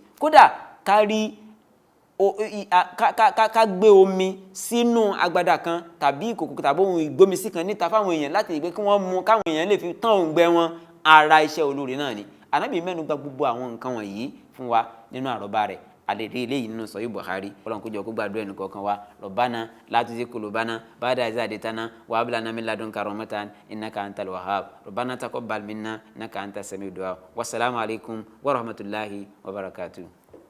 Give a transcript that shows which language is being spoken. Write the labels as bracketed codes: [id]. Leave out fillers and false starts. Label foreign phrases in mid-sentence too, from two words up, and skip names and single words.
[yo] Kódà ká rí ká gbé omi sínú agbada kan tàbí ìkòkò tàbí ohun ìgbómisí kan níta fáwọn èèyàn láti lè pé kí wọ́n mu káwọn èèyàn lè fi tán òǹgbẹ wọn, ara iṣẹ́ olóore náà ni. Ànábì mẹ́nu bà gbogbo àwọn nǹkan wọ̀nyí fún wa nínú àrọ́bá rẹ̀. àlèrè eléyìí nínú Sahih Bukhari. Ọlọ́run kó jọ kó gbàdúrà ẹnì kọ̀ọ̀kan wa. [ar] ربنا لا تزغ قلوبنا بعد إذ هديتنا وهب لنا من لدنك رحمة إنك أنت الوهاب. ربنا تقبل منا إنك أنت السميع الدعاء. والسلام عليكم ورحمة الله وبركاته.